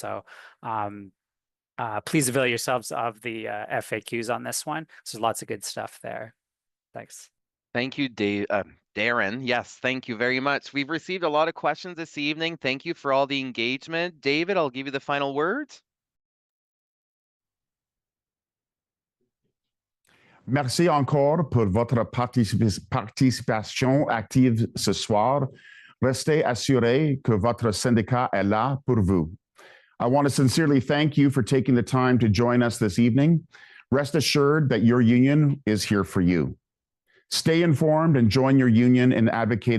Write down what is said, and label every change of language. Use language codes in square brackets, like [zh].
[en] So please avail yourselves of the FAQs on this one. So there's lots of good stuff there. Thanks. Thank you, Darren. Yes, thank you very much. We've received a lot of questions this evening. Thank you for all the engagement. David, I'll give you the final words. [fr] Merci encore pour votre participation active ce soir. Restez assurés que votre syndicat est là pour vous. [en] I want to sincerely thank you for taking the time to join us this evening. Rest assured that your union is here for you. Stay informed and join your union in advocating on behalf of federal public safety personnel who keep Canadians safe.